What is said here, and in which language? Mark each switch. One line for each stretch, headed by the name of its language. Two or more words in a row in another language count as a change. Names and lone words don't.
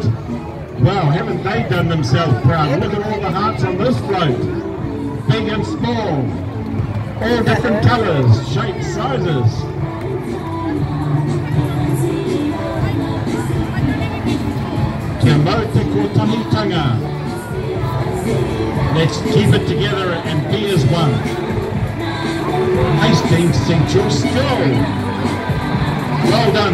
English: Wow, haven't they done themselves proud? Look at all the hearts on this float. Big and small. All different colours, shapes, sizes.
Māori: Kia mau te kotahitanga.
English: Let's keep it together and be as one. Hastings Central School. Well done.